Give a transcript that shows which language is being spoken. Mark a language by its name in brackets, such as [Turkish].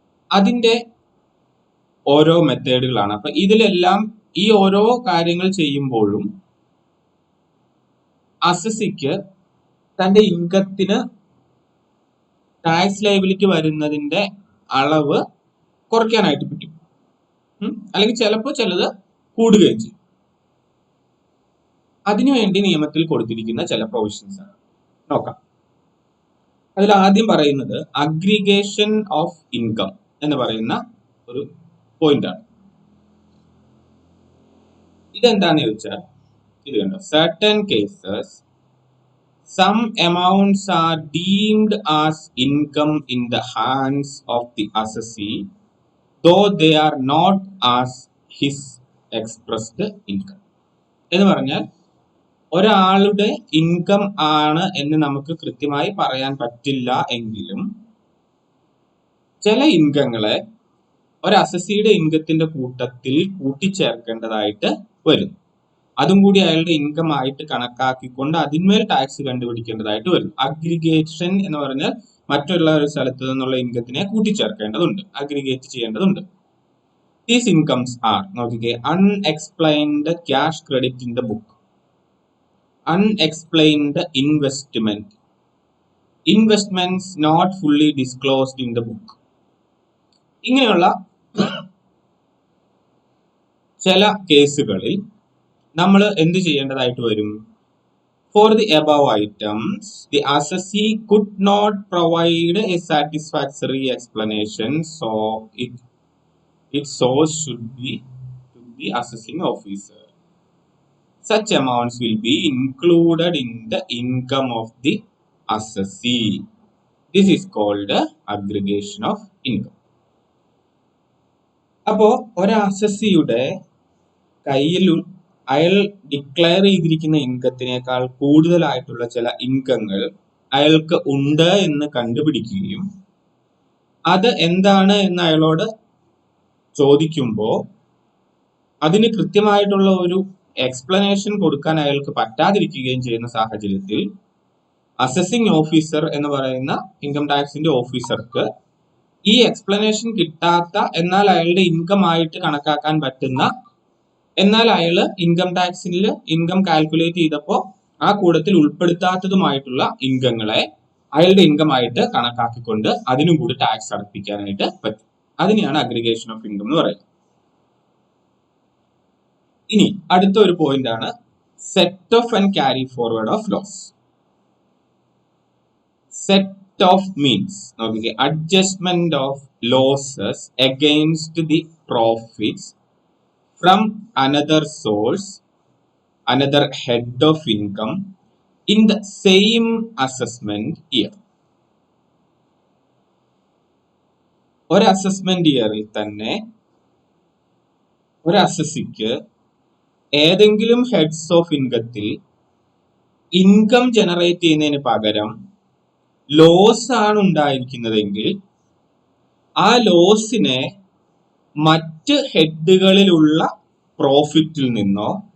[Malayalam] അതിന്റെ ഓരോ മെത്തേഡുകളാണ്. അപ്പൊ ഇതിലെല്ലാം ഈ ഓരോ കാര്യങ്ങൾ ചെയ്യുമ്പോഴും അസസിക്ക് തന്റെ ഇൻകത്തിന് ടാക്സ് ലയബിലിറ്റി വരുന്നതിന്റെ അളവ് കുറയ്ക്കാനായിട്ട് പറ്റും, അല്ലെങ്കിൽ ചിലപ്പോൾ ചിലത് കൂടുകയും ചെയ്യും. അതിനുവേണ്ടി നിയമത്തിൽ കൊടുത്തിരിക്കുന്ന ചില പ്രൊവിഷൻസ് ആണ് നോക്കാം. അതിൽ ആദ്യം പറയുന്നത് അഗ്രിഗേഷൻ ഓഫ് ഇൻകം എന്ന് പറയുന്ന ഒരു പോയിന്റ് ആണ്. ഇതെന്താന്ന് ചോദിച്ചാൽ ഇത് കണ്ടോ, [English] certain cases some amounts are deemed as income in the hands of the assessee though they are not as his expressed income. [Malayalam] എന്ന് പറഞ്ഞാൽ ഒരാളുടെ ഇൻകം ആണ് എന്ന് നമുക്ക് കൃത്യമായി പറയാൻ പറ്റില്ല എങ്കിലും ചില ഇൻകങ്ങളെ ഒരു അസസിയുടെ ഇൻകത്തിന്റെ കൂട്ടത്തിൽ കൂട്ടിച്ചേർക്കേണ്ടതായിട്ട് വരും. അതും കൂടി അയാളുടെ ഇൻകം ആയിട്ട് കണക്കാക്കിക്കൊണ്ട് അതിന്മേൽ ടാക്സ് കണ്ടുപിടിക്കേണ്ടതായിട്ട് വരും. അഗ്രിഗേഷൻ എന്ന് പറഞ്ഞാൽ മറ്റുള്ള ഒരു സ്ഥലത്ത് നിന്നുള്ള ഇൻകത്തിനെ കൂട്ടിച്ചേർക്കേണ്ടതുണ്ട്, അഗ്രിഗേറ്റ് ചെയ്യേണ്ടതുണ്ട്. [English] these incomes are, [Malayalam] നോക്കിക്കേ, [English] Unexplained cash credit in the book, unexplained investment, investments not fully disclosed in the book. [Malayalam] ഇങ്ങനെയുള്ള ചില കേസുകളിൽ നമ്മൾ എന്ത് ചെയ്യേണ്ടതായിട്ട് വരും? [English] For the above items the assessee could not provide a satisfactory explanation, so its source should be to the assessing officer. Such amounts will be included in the income of the assessee. This is called aggregation of income. [Malayalam] അപ്പോൾ ഒരു അസസിയുടെ കയ്യിൽ അയാൾ declare ചെയ്തിരിക്കുന്ന ഇൻകത്തിനേക്കാൾ കൂടുതലായിട്ടുള്ള ചില ഇൻകങ്ങൾ അയാൾക്ക് ഉണ്ട് എന്ന് കണ്ടുപിടിക്കുകയും അത് എന്താണ് എന്ന് അയാളോട് ചോദിക്കുമ്പോൾ അതിന് കൃത്യമായിട്ടുള്ള ഒരു എക്സ്പ്ലനേഷൻ കൊടുക്കാൻ അയാൾക്ക് പറ്റാതിരിക്കുകയും ചെയ്യുന്ന സാഹചര്യത്തിൽ അസസിംഗ് ഓഫീസർ എന്ന് പറയുന്ന ഇൻകം ടാക്സിന്റെ ഓഫീസർക്ക് ഈ എക്സ്പ്ലനേഷൻ കിട്ടാത്ത, എന്നാൽ അയാളുടെ ഇൻകം ആയിട്ട് കണക്കാക്കാൻ പറ്റുന്ന, എന്നാൽ അയാള് ഇൻകം ടാക്സിൽ ഇൻകം കാൽക്കുലേറ്റ് ചെയ്തപ്പോൾ ആ കൂട്ടത്തിൽ ഉൾപ്പെടുത്താത്തതുമായിട്ടുള്ള ഇൻകങ്ങളെ അയാളുടെ ഇൻകം ആയിട്ട് കണക്കാക്കിക്കൊണ്ട് അതിനും കൂടി ടാക്സ് അടപ്പിക്കാനായിട്ട് പറ്റും. അതിനെയാണ് അഗ്രിഗേഷൻ ഓഫ് ഇൻകം എന്ന് പറയുന്നത്. ഇനി അടുത്ത ഒരു പോയിന്റ് ആണ് set of and carry forward of loss. [English] set off means, [Malayalam] നോക്കിക്കേ, [English] Adjustment of losses against the profits from another source, another head of income in the same assessment year. [Malayalam] ഒരു assessment ഇയറിൽ തന്നെ ഒരു അസസിക്ക് ഏതെങ്കിലും ഹെഡ്സ് ഓഫ് ഇൻകത്തിൽ ഇൻകം ജനറേറ്റ് ചെയ്യുന്നതിന് പകരം loss ആണ് ഉണ്ടായിരിക്കുന്നതെങ്കിൽ ആ ലോസിനെ മറ്റ് ഹെഡുകളിലുള്ള പ്രോഫിറ്റിൽ നിന്നോ